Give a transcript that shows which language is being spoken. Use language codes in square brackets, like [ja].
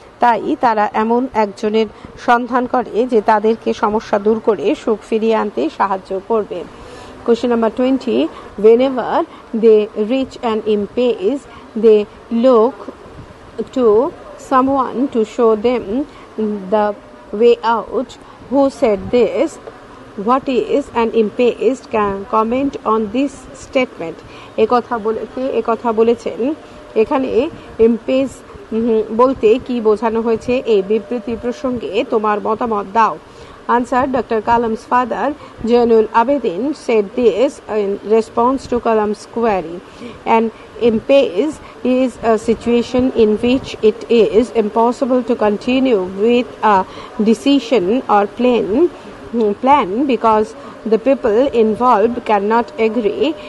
[bn] তাই তারা এমন একজনের সন্ধান করে যে তাদেরকে সমস্যা দূর করে সুখ ফিরিয়ে আনতে সাহায্য করবে। [en] Question number 20. Whenever they reach an impasse, they look to someone to show them the way out. Who said this? What is an impasse? Can comment on this statement. [bn] একথা বলেছেন। এখানে impasse বলতে কি বোঝানো হয়েছে, এই বিবৃতি প্রসঙ্গে তোমার মতামত দাও। [en] Answer. Dr. Kalam's father, Zainul Abidin, said this in response to Kalam's query. An impasse is a situation in which it is impossible to continue with a decision or plan because the people involved cannot agree.